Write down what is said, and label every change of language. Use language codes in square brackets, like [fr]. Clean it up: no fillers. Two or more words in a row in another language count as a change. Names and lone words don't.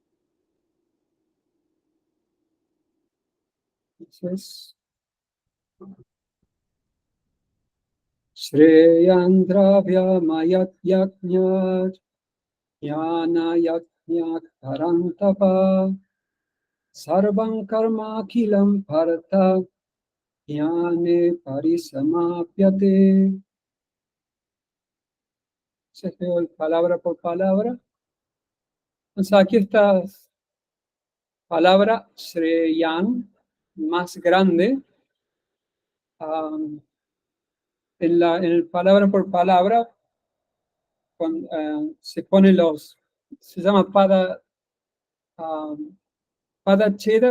[sa] Entonces, श्रेयन्द्रव्य मयत् यज्ञत् ज्ञान यज्ञत् परन्तप सर्वम् कर्म किलम् पार्थ ज्ञाने परिसमाप्यते. [es] Se leo palabra por palabra. Entonces aquí está palabra Shreyan, más grande. En el palabra por palabra se pone se llama Padacheda.